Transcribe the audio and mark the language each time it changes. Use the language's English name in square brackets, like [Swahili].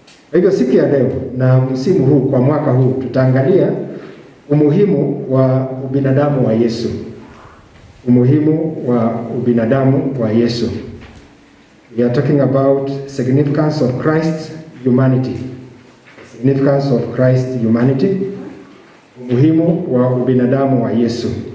[Swahili] Kwa hivyo siku ya leo na msimu huu kwa mwaka huu tutaangalia umuhimu wa ubinadamu wa Yesu. Umuhimu wa ubinadamu wa Yesu. [English] We are talking about significance of Christ's humanity. Significance of Christ's humanity. [Swahili] Umuhimu wa ubinadamu wa Yesu.